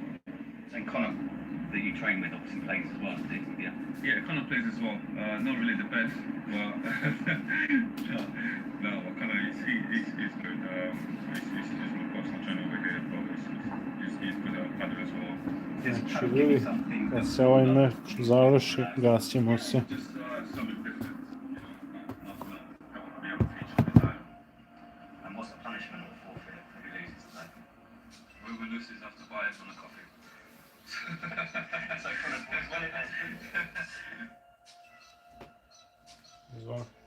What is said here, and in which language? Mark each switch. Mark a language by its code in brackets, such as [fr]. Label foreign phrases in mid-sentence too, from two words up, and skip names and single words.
[en] And Connor, that you train with, obviously plays as well, doesn't he? Yeah. Yeah, Connor plays as well. Not really the best, but no, but Connor, he's good. He's my personal trainer over here, but he's good at paddle as well. [hr] Znači ljudi, kad se ovaj meč završi, gasimo se. [en] Whoever loses has to buy us on a coffee. So Connor, when it has [hr] Izvoli.